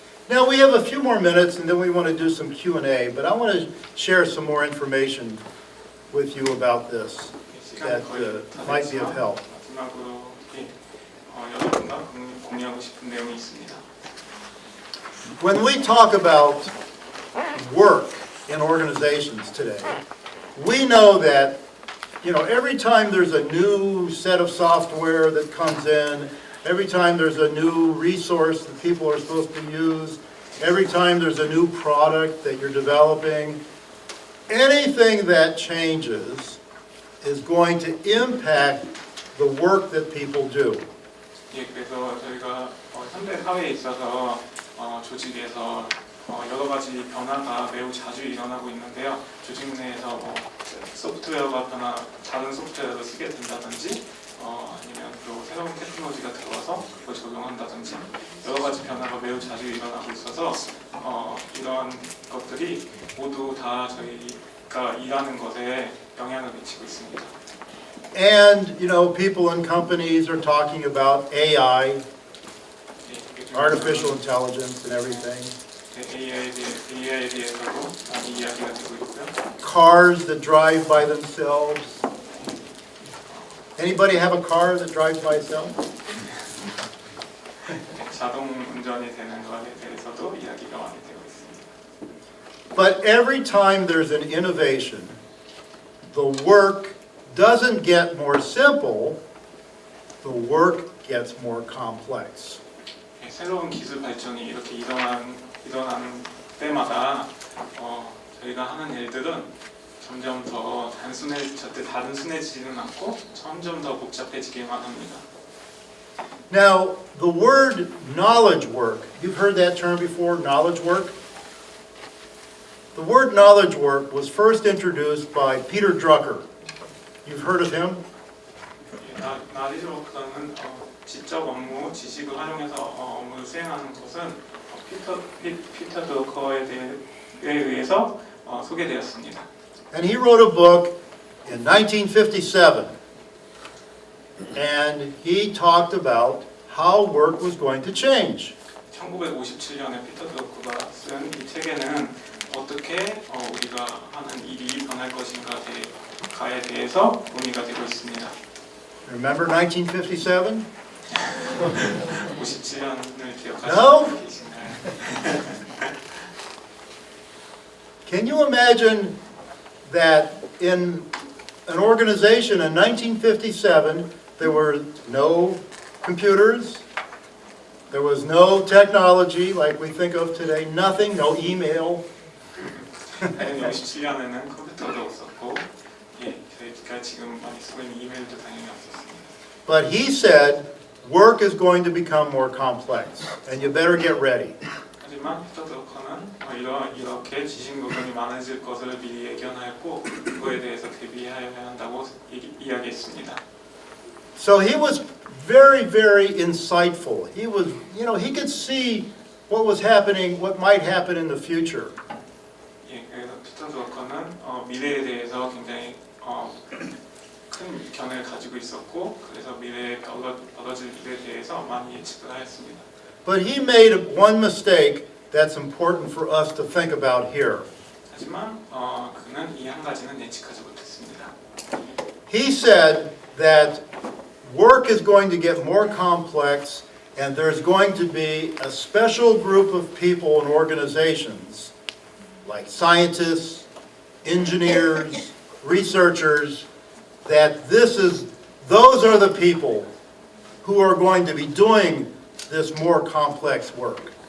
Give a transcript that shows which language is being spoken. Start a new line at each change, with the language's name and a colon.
English: Now we have a few more minutes and then we want to do some Q&A, but I want to share some more information with you about this that might be of help.
Korean: 마지막으로 여러분과 공유하고 싶은 내용이 있습니다.
English: When we talk about work in organizations today, we know that, every time there's a new set of software that comes in, every time there's a new resource that people are supposed to use, every time there's a new product that you're developing, anything that changes is going to impact the work that people do.
Korean: 예, 그래서 저희가 현대 사회에 있어서 조직에서 여러 가지 변화가 매우 자주 일어나고 있는데요. 조직 내에서 소프트웨어가 다른 소프트웨어를 쓰게 된다든지 아니면 또 새로운 테크놀로지가 들어와서 그걸 적용한다든지 여러 가지 변화가 매우 자주 일어나고 있어서 이러한 것들이 모두 다 저희가 일하는 것에 영향을 미치고 있습니다.
English: And, people in companies are talking about AI, artificial intelligence and everything.
Korean: AI에 대해서도 많이 이야기가 되고 있고요.
English: Cars that drive by themselves. Anybody have a car that drives by itself?
Korean: 자동 운전이 되는 것에 대해서도 이야기가 많이 되고 있습니다.
English: But every time there's an innovation, the work doesn't get more simple, the work gets more complex.
Korean: 새로운 기술 발전이 이렇게 일어나는 그때마다 저희가 하는 일들은 점점 더 절대 단순해지지는 않고 점점 더 복잡해지기만 합니다.
English: Now, the word knowledge work, you've heard that term before, knowledge work? The word knowledge work was first introduced by Peter Drucker. You've heard of him?
Korean: knowledge work는 지적 업무, 지식을 활용해서 업무를 수행하는 것은 피터 드러커에 의해서 소개되었습니다.
English: And he wrote a book in 1957. And he talked about how work was going to change.
Korean: 1957년에 피터 드러커가 쓴 이 책에는 어떻게 우리가 하는 일이 변할 것인가에 대해서 논의가 되고 있습니다.
English: Remember 1957?
Korean: 57년을 기억하시는
English: No?
Korean: 분 계신가요?
English: Can you imagine that in an organization in 1957, there were no computers, there was no technology like we think of today, nothing, no email.
Korean: 당연히 57년에는 컴퓨터도 없었고, 저희가 지금 많이 쓰고 있는 이메일도 당연히 없었습니다.
English: But he said, work is going to become more complex, and you better get ready.
Korean: 하지만 피터 드러커는 이렇게 지식 노동이 많아질 것을 미리 예견하였고 그거에 대해서 대비해야 한다고 이야기했습니다.
English: So he was very, very insightful. He was, he could see what was happening, what might happen in the future.
Korean: 그래서 피터 드러커는 미래에 대해서 굉장히 큰 견해를 가지고 있었고 그래서 미래에 벌어질 일에 대해서 많이 예측을 하였습니다.
English: But he made one mistake that's important for us to think about here.
Korean: 하지만 그는 이 한 가지는 예측하지 못했습니다.
English: He said that work is going to get more complex and there's going to be a special group of people and organizations like scientists, engineers, researchers, that those are the people who are going to be doing this more complex work.